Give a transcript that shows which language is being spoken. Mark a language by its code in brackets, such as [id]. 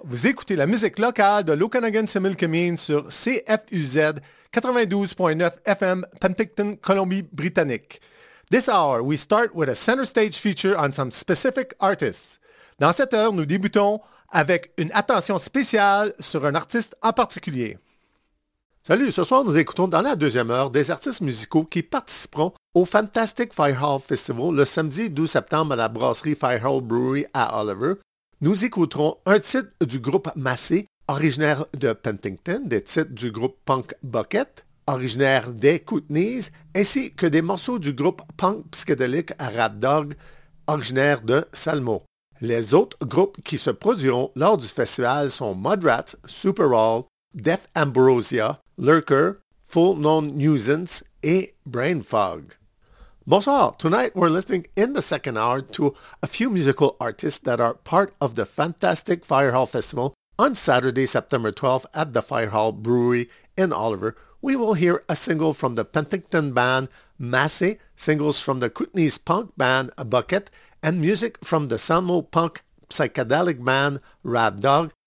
[fr] Vous écoutez la musique locale de l'Okanagan Similkameen sur CFUZ 92.9 FM, Penticton, Colombie-Britannique. [en] This hour, we start with a center stage feature on some specific artists. [fr] Dans cette heure, nous débutons avec une attention spéciale sur un artiste en particulier. Salut, ce soir, nous écoutons dans la deuxième heure des artistes musicaux qui participeront au Fantastic Firehall Festival le samedi 12 septembre à la brasserie Firehall Brewery à Oliver. Nous écouterons un titre du groupe Massé, originaire de Penticton, des titres du groupe Punk Bucket, originaire des Kootenays, ainsi que des morceaux du groupe punk psychédélique Rad Dog, originaire de Salmo. Les autres groupes qui se produiront lors du festival sont Mudrats, Superall, Death Ambrosia, Lurker, Full Known Nuisance et Brain Fog. Bonsoir, [en] tonight we're listening in the second hour to a few musical artists that are part of the Fantastic Firehall Festival on Saturday, September 12th at the Firehall Brewery in Oliver. We will hear a single from the Penticton band Massé, singles from the Kootenays punk band A Bucket, and music from the Salmo punk psychedelic band Rad Dog.